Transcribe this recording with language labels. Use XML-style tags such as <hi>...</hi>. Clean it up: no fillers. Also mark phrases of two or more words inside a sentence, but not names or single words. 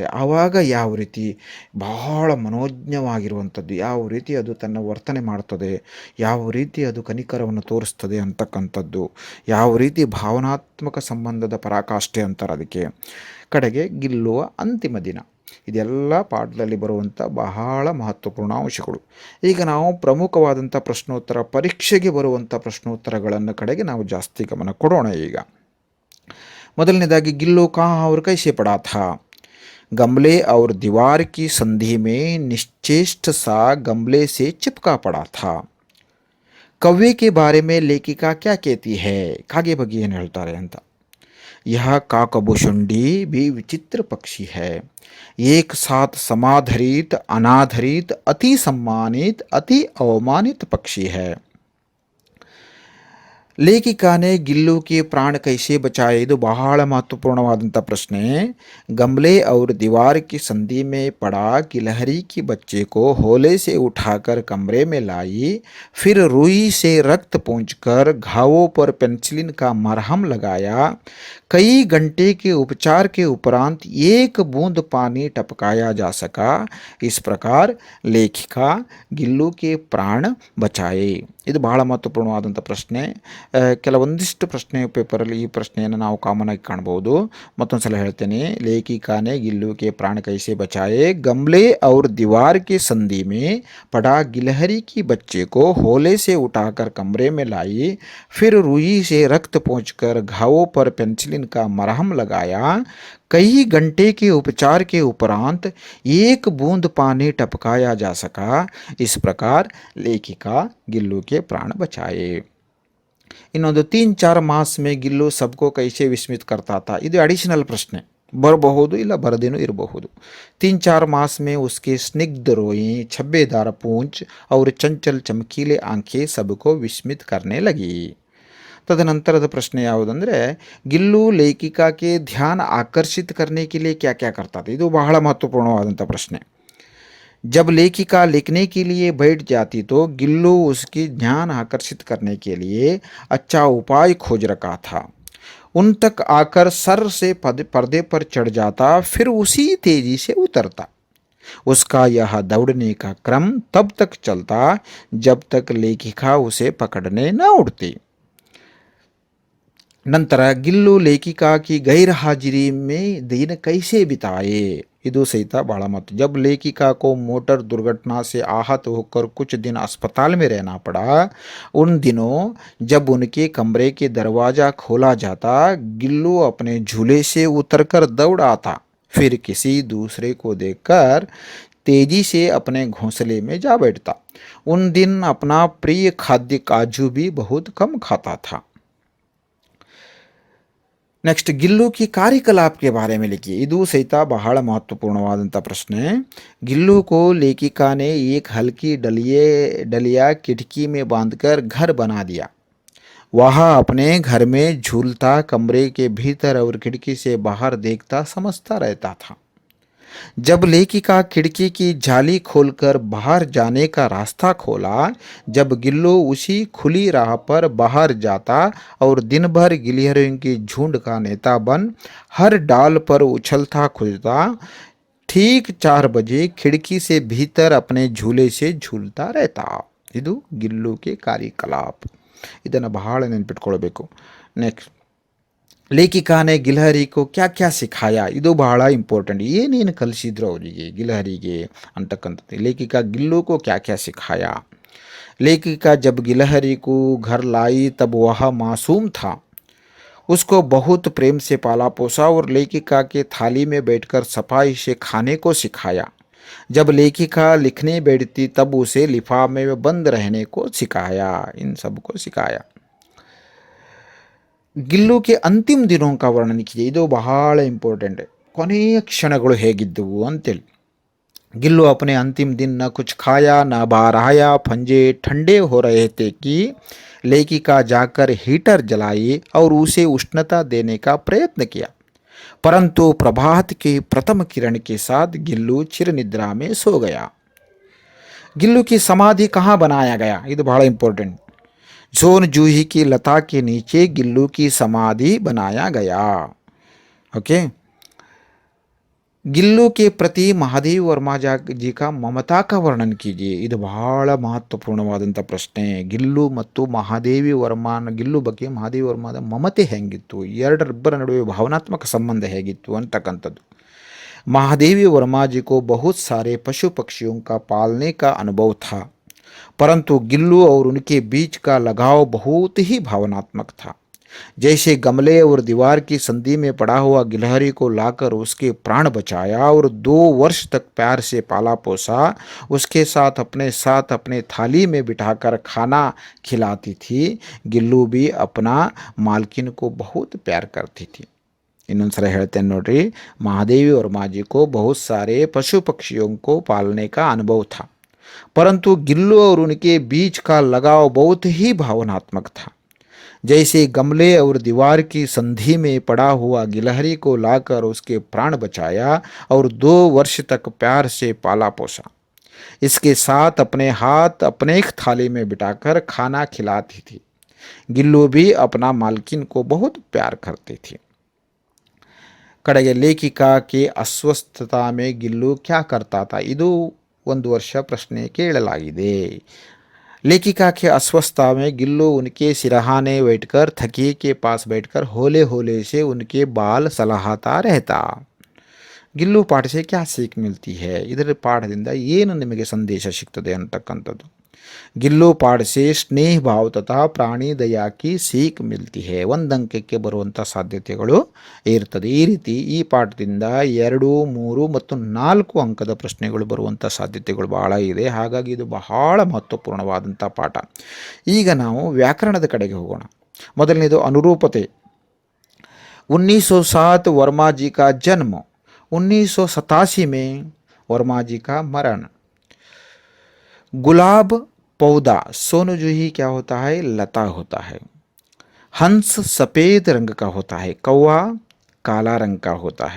<kn>ಆವಾಗ ಯಾವ ರೀತಿ ಬಹಳ ಮನೋಜ್ಞವಾಗಿರುವಂಥದ್ದು, ಯಾವ ರೀತಿ ಅದು ತನ್ನ ವರ್ತನೆ ಮಾಡ್ತದೆ, ಯಾವ ರೀತಿ ಅದು ಕನಿಕರವನ್ನು ತೋರಿಸ್ತದೆ ಅಂತಕ್ಕಂಥದ್ದು, ಯಾವ ರೀತಿ ಭಾವನಾತ್ಮಕ ಸಂಬಂಧದ ಪರಾಕಾಷ್ಠೆ ಅಂತಾರೆ ಅದಕ್ಕೆ. ಕಡೆಗೆ ಗಿಲ್ಲುವ ಅಂತಿಮ ದಿನ. ಇದೆಲ್ಲ ಪಾಠದಲ್ಲಿ ಬರುವಂಥ ಬಹಳ ಮಹತ್ವಪೂರ್ಣ ಅಂಶಗಳು. ಈಗ ನಾವು ಪ್ರಮುಖವಾದಂಥ ಪ್ರಶ್ನೋತ್ತರ, ಪರೀಕ್ಷೆಗೆ ಬರುವಂಥ ಪ್ರಶ್ನೋತ್ತರಗಳನ್ನು ಕಡೆಗೆ ನಾವು ಜಾಸ್ತಿ ಗಮನ ಕೊಡೋಣ. ಈಗ ಮೊದಲನೇದಾಗಿ,</kn> <hi>गिल्लू कहाँ और कैसे पड़ा था? गमले और दीवार की संधि में निश्चेष्ट सा गमले से चिपका पड़ा था. कव्वे के बारे में लेखिका क्या कहती है?</hi> <kn>कागे ಬಗ್ಗೆ ಏನು ಹೇಳ್ತಾರೆ ಅಂತ.</kn> <hi>यह काकभूषुंडी भी विचित्र पक्षी है. एक साथ समाधरित, अनाधरित, अति सम्मानित, अति अवमानित पक्षी है. लेखिका ने गिल्लू के प्राण कैसे बचाए.</hi> <kn>ಇದು ಬಹಳ ಮಹತ್ವಪೂರ್ಣವಾದಂಥ ಪ್ರಶ್ನೆ.</kn> <hi>गमले और दीवार की संधि में पड़ा गिलहरी की बच्चे को होले से उठाकर कमरे में लाई, फिर रुई से रक्त पोंछकर घावों पर पेंसिलिन का मरहम लगाया. कई घंटे के उपचार के उपरांत एक बूंद पानी टपकाया जा सका. इस प्रकार लेखिका गिल्लू के प्राण बचाए.</hi> <kn>ಇದು ಬಹಳ ಮಹತ್ವಪೂರ್ಣವಾದಂಥ ಪ್ರಶ್ನೆ. ಕೆಲವೊಂದಿಷ್ಟು ಪ್ರಶ್ನೆ ಪೇಪರಲ್ಲಿ ಈ ಪ್ರಶ್ನೆಯನ್ನು ನಾವು ಕಾಮನ್ ಆಗಿ ಕಾಣ್ಬೋದು. ಮತ್ತೊಂದು ಸಲ ಹೇಳ್ತೇನೆ.</kn> <hi>लेखिका ने गिल्लू के प्राण कैसे बचाए. गमले और दीवार के संधि में पड़ा गिलहरी की बच्चे को होले से उठाकर कमरे में लाई, फिर रुई से रक्त पोंछकर घावों पर पेंसिलिन का मरहम लगाया. कई घंटे के उपचार के उपरांत एक बूंद पानी टपकाया जा सका. इस प्रकार लेखिका गिल्लू के प्राण बचाए. ಇನ್ನೊಂದು 3-4 मास में गिल्लू सबको कैसे विस्मित करता था.</hi> <kn>ಇದು ಅಡಿಷನಲ್ ಪ್ರಶ್ನೆ, ಬರಬಹುದು ಇಲ್ಲ ಬರದೇನೂ ಇರಬಹುದು.</kn> <hi>3-4 मास में उसके स्निग्ध रोएं, छब्बेदार पूंछ और चंचल चमकीले आंखें सबको विस्मित करने लगी.</hi> <kn>ತದನಂತರದ ಪ್ರಶ್ನೆ ಯಾವುದಂದರೆ, ಗಿಲ್ಲು ಲೇಖಿಕಾಕ್ಕೆ</kn> <hi>ध्यान आकर्षित करने के लिए क्या क्या करता था.</hi> <kn>ಇದು ಬಹಳ ಮಹತ್ವಪೂರ್ಣವಾದಂಥ ಪ್ರಶ್ನೆ.</kn> <hi>जब लेखिका लिखने के लिए बैठ जाती तो गिल्लू उसकी ध्यान आकर्षित करने के लिए अच्छा उपाय खोज रखा था. उन तक आकर सर से पर्दे पर चढ़ जाता, फिर उसी तेजी से उतरता. उसका यह दौड़ने का क्रम तब तक चलता जब तक लेखिका उसे पकड़ने न उठती. ನಂತರ गिल्लू लेखिका की गैर हाज़िरी में दिन कैसे बिताए.</hi> <kn>ಇದು ಸಹಿತ ಬಹಳ ಮಹತ್ವ.</kn> <hi>जब लेखिका को मोटर दुर्घटना से आहत होकर कुछ दिन अस्पताल में रहना पड़ा, उन दिनों जब उनके कमरे के दरवाज़ा खोला जाता, गिल्लू अपने झूले से उतरकर दौड़ आता, फिर किसी दूसरे को देखकर तेजी से अपने घोंसले में जा बैठता. उन दिन अपना प्रिय खाद्य काजू भी बहुत कम खाता था. ನೆಕ್ಸ್ಟ್, गिल्लू की कार्यकलाप के बारे में लिखिए.</hi> <kn>ಇದು ಸಹಿತ ಬಹಳ ಮಹತ್ವಪೂರ್ಣವಾದಂಥ ಪ್ರಶ್ನೆ.</kn> <hi>गिल्लू को लेखिका ने एक हल्की डलिया खिड़की में बांधकर घर बना दिया. वह अपने घर में झूलता, कमरे के भीतर और खिड़की से बाहर देखता समझता रहता था. जब लेखिका खिड़की की जाली खोलकर बाहर जाने का रास्ता खोला, जब गिल्लू उसी खुली राह पर बाहर जाता और दिन भर गिलहरियों की झुंड का नेता बन हर डाल पर उछलता कूदता, ठीक 4 बजे खिड़की से भीतर अपने झूले से झूलता रहता.</hi> <kn>ಇದು</kn> <hi>गिल्लू के कार्यकलाप.</hi> <kn>ಇದನ್ನು ಬಹಳ ನೆನಪಿಟ್ಕೊಳ್ಬೇಕು.</kn> <hi>ನೆಕ್ಸ್ಟ್, लेखिका ने गिलहरी को क्या क्या सिखाया.</hi> <kn>ಇದು ಬಹಳ ಇಂಪಾರ್ಟೆಂಟ್. ಏನೇನು ಕಲಿಸಿದ್ರು ಅವರಿಗೆ, ಗಿಲಹರಿಗೆ ಅಂತಕ್ಕಂಥದ್ದು.</kn> <hi>लेखिका गिल्लू को क्या क्या सिखाया. लेखिका जब गिलहरी को घर लाई तब वह मासूम था. उसको बहुत प्रेम से पाला पोसा और लेखिका के थाली में बैठकर सफाई से खाने को सिखाया. जब लेखिका लिखने बैठती तब उसे लिफाफे में बंद रहने को सिखाया. इन सब को सिखाया. गिल्लू के अंतिम दिनों का वर्णन कीजिए.</hi> <kn>ಇದು ಬಹಳ ಇಂಪಾರ್ಟೆಂಟ್. ಕೊನೆಯ ಕ್ಷಣಗಳು ಹೇಗಿದ್ದವು ಅಂತೇಳಿ.</kn> <hi>गिल्लू अपने अंतिम दिन न कुछ खाया न बाहर आया. पंजे ठंडे हो रहे थे कि लेखिका जाकर हीटर जलाई और उसे उष्णता देने का प्रयत्न किया. परंतु प्रभात के प्रथम किरण के साथ गिल्लू चिर निद्रा में सो गया। गिल्लू की समाधि कहाँ बनाया गया, ये तो बड़ा इंपॉर्टेंट। जोन जूही की लता के नीचे गिल्लू की समाधि बनाया गया। ओके। गिल्लू के प्रति महादेव वर्मा जी का ममता का ವರ್ಣನ कीजिए।</hi> <kn>ಇದು ಬಹಳ ಮಹತ್ವಪೂರ್ಣವಾದಂಥ ಪ್ರಶ್ನೆ। ಗಿಲ್ಲು ಮತ್ತು ಮಹಾದೇವಿ ವರ್ಮನ ಗಿಲ್ಲು ಬಗ್ಗೆ ಮಹಾದೇವಿ ವರ್ಮದ ಮಮತೆ ಹೆಂಗಿತ್ತು, ಎರಡರಿಬ್ಬರ ನಡುವೆ ಭಾವನಾತ್ಮಕ ಸಂಬಂಧ ಹೇಗಿತ್ತು ಅಂತಕ್ಕಂಥದ್ದು।</kn> <hi>महादेवी वर्मा जी को बहुत सारे पशु पक्षियों का पालने का अनुभव था, परंतु गिल्लू और उनके बीच का लगाव बहुत ही भावनात्मक था। जैसे गमले और दीवार की संधि में पड़ा हुआ गिलहरी को लाकर उसके प्राण बचाया और 2 वर्ष तक प्यार से पाला पोसा, उसके साथ अपने थाली में बिठाकर खाना खिलाती थी। गिल्लू भी अपना मालकिन को बहुत प्यार करती थी।</hi> <kn>ಇನ್ನೊಂದ್ಸಲ ಹೇಳ್ತೇನೆ ನೋಡ್ರಿ।</kn> <hi>महादेवी वर्मा जी को बहुत सारे पशु पक्षियों को पालने का अनुभव था, परंतु गिल्लू और उनके बीच का लगाव बहुत ही भावनात्मक था। जैसे गमले और दीवार की संधि में पड़ा हुआ गिलहरी को लाकर उसके प्राण बचाया और 2 वर्ष तक प्यार से पाला पोसा, इसके साथ अपने हाथ अपने थाली में बिठाकर खाना खिलाती थी। गिल्लू भी अपना मालकिन को बहुत प्यार करती थी। ಕಡೆಗೆ लेखिका के अस्वस्थता में गिल्लू क्या करता था,</hi> <kn>ಇದು 1 ವರ್ಷ ಪ್ರಶ್ನೆ ಕೇಳಲಾಗಿದೆ।</kn> <hi>लेखिका के अस्वस्थता में गिल्लू उनके सिरहाने बैठकर थकिए के पास बैठकर होले होले से उनके बाल सलाहता रहता। गिल्लू पाठ से क्या सीख मिलती है,</hi> <kn>ಇದರ ಪಾಠದಿಂದ ಏನು ನಿಮಗೆ ಸಂದೇಶ ಸಿಗ್ತದೆ ಅಂತಕ್ಕಂಥದ್ದು।</kn> <hi>गिल्लू पाठ से स्नेह भाव तथा प्राणी दया की सीख मिलती है,</hi> <kn>ಒಂದು ಅಂಕಕ್ಕೆ ಬರುವಂಥ ಸಾಧ್ಯತೆಗಳು ಇರ್ತದೆ। ಈ ರೀತಿ ಈ ಪಾಠದಿಂದ 2, 3 ಮತ್ತು 4 ಅಂಕದ ಪ್ರಶ್ನೆಗಳು ಬರುವಂಥ ಸಾಧ್ಯತೆಗಳು ಬಹಳ ಇದೆ। ಹಾಗಾಗಿ ಇದು ಬಹಳ ಮಹತ್ವಪೂರ್ಣವಾದಂಥ ಪಾಠ। ಈಗ ನಾವು ವ್ಯಾಕರಣದ ಕಡೆಗೆ ಹೋಗೋಣ। ಮೊದಲನೇದು ಅನುರೂಪತೆ।</kn> <hi>1907 वर्मा जी का जन्म, 1987 में वर्मा जी का मरण। गुलाब पौधा, सोनू जूही क्या होता है, लता होता है। हंस सफ़ेद रंग का होता है, कौवा काला रंग का होता है।</hi>